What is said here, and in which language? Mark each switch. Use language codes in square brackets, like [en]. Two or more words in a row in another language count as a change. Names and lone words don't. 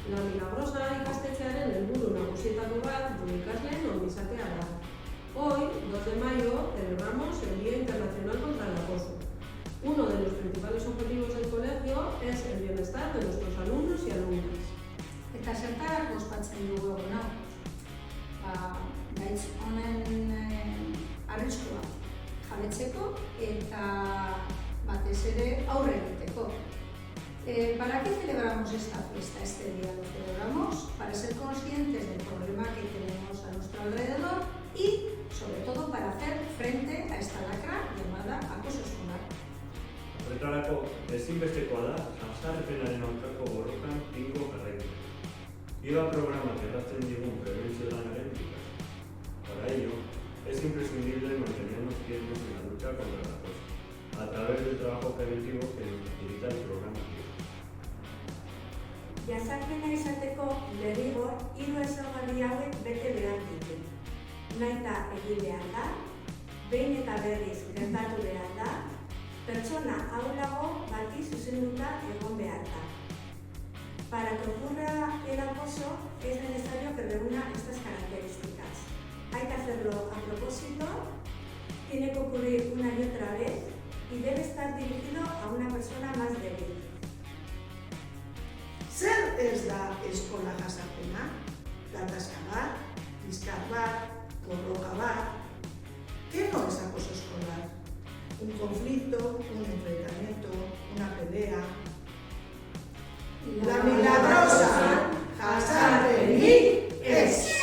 [eu] Milagrosa ikastetxearen helburu nagusietako bat gure ikasleen ongizatea da. [es] Hoy, 2 de mayo, celebramos el Día Internacional contra el Acoso. Uno de los principales objetivos del colegio es el bienestar de nuestros alumnos y alumnas. [eu] Eta zertarako ospatzen dugu egun hau? Gaitz honen arriskua jabetzeko eta batez ere aurre egiteko. [es] ¿Para qué celebramos esta fiesta, este día? Lo celebramos para ser conscientes del problema que tenemos a nuestro alrededor y, sobre todo, para hacer frente a esta lacra llamada acoso escolar. [eu] Horretarako, ezinbestekoa da, hausarrepenaren aurkako borrokan tinko jarraitzea. IVA programak erratzen digun prebentzio lanaren bidez. [es] Para ello, es imprescindible mantenernos firmes en la lucha contra el acoso, a través del trabajo preventivo que nos facilita el programa. [eu] Jazarpena izateko derrigor 3 ezaugarri hauek bete behar ditu. Nahita egin behar da, behin eta berriz gertatu behar da, pertsona ahulago bati zuzenduta egon behar da. [es] Para que ocurra el acoso es necesario que reúna estas características. Hay que hacerlo a propósito, tiene que ocurrir una y otra vez y debe estar dirigido a una persona más débil. [eu] Zer ez da eskola jazarpena? Gatazka bat, liskar bat, borroka bat. [es] ¿Qué no es acoso escolar? Un conflicto, un enfrentamiento, una pelea. [eu] La milagrosa jazarpenik ez!